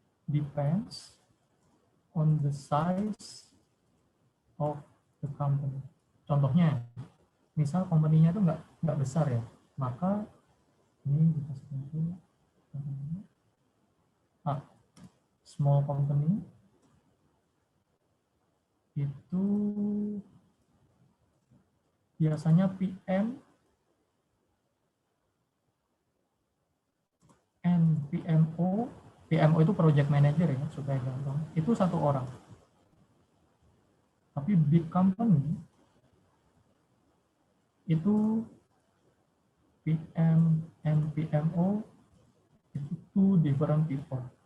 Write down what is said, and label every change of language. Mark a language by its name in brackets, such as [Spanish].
[English] Depends on the size of the company. [Indonesian] Contohnya, misal company-nya itu nggak besar ya, maka ini kita sebut small company itu biasanya PM and PMO itu project manager ya, supaya gampang. Itu satu orang. [English] Tapi big company itu PM and PMO itu two different people.